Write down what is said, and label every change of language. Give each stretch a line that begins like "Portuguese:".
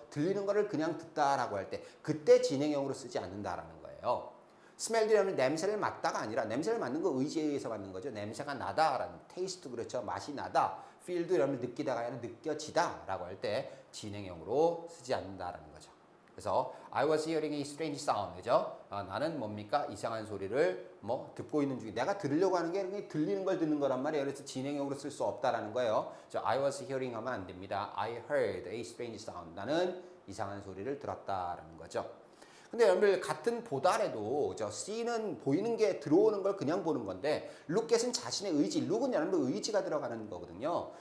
Korean: 들리는 거를 그냥 듣다라고 할 때 그때 진행형으로 쓰지 않는다라는 거예요. smell도 여러분 냄새를 맡다가 아니라 냄새를 맡는 거 의지에 의해서 맡는 거죠. 냄새가 나다라는 taste 그렇죠. 맛이 나다. feel도 여러분 느끼다가 아니라 느껴지다라고 할 때 진행형으로 쓰지 않는다라는 거죠. 그래서
English: I was hearing a strange sound,
Korean: 그죠? 나는 뭡니까? 이상한 소리를 뭐 듣고 있는 중에 내가 들으려고 하는 게 들리는 걸 듣는 거란 말이에요. 그래서 진행형으로 쓸 수 없다라는 거예요.
English: I was hearing
Korean: 하면 안 됩니다.
English: I heard a strange sound.
Korean: 나는 이상한 소리를 들었다라는 거죠. 근데 여러분들 같은 보다래도 C는 보이는 게 들어오는 걸 그냥 보는 건데 look at은 자신의 의지, look은 여러분들 의지가 들어가는 거거든요.